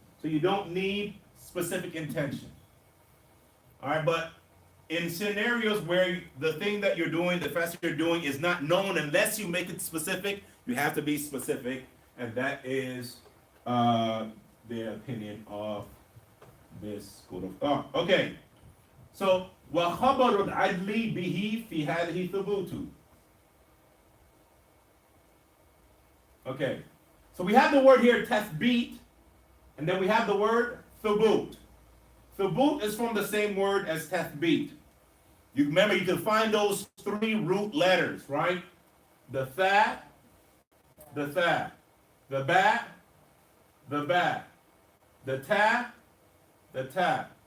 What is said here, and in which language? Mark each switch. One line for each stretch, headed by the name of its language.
English: So you don't need specific intention. All right, but in scenarios where the thing that you're doing, the fast you're doing is not known, unless you make it specific, you have to be specific. And that is the opinion of this school of thought.
Arabic: Okay, so وَخَبَرُ الْعَدْلِ بِهِ فِي هَذِهِ ثُبُوتُ.
English: Okay, so we have the word here, tathbeet, and then we have the word thubut. Thubut is from the same word as tathbeet. You remember, you can find those three root letters, right? The tha, the ba, the ba, the ta.